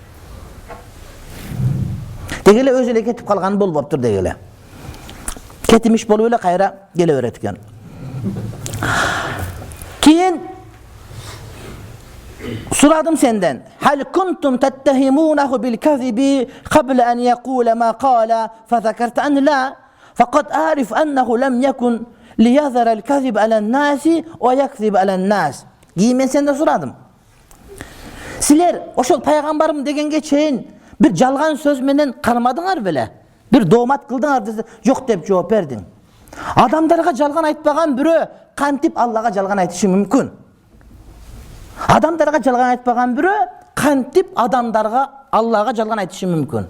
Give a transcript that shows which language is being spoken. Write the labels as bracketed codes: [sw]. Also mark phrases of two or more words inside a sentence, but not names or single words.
[ky] Дегеле өзү эле кетип калган болбоптур дегеле. Кетимиш болуп эле кайра келе берет экен. Кийин сурадым сенден. [ar] هل كنتم تتهمونه بالكذب قبل أن يقول ما قال فذكرت أن لا فقد أعرف أنه لم يكن ليذر الكذب على الناس ويكذب على الناس wa yakdhib ala an-nas. [ky] Кийин мен сенден сурадым. Силер ошол пайгамбарым дегенге чейин bir жалган сөз менен кармадыңар беле? Bir доомат кылдыңар десе, жок деп жооп бердиң. Адамдарга жалган айтпаган бирөө кантип Аллага жалган айтышы мүмкүн? Адамдарга жалган айтпаган бирөө кантип адамдарга Аллага жалган айтышы мүмкүн?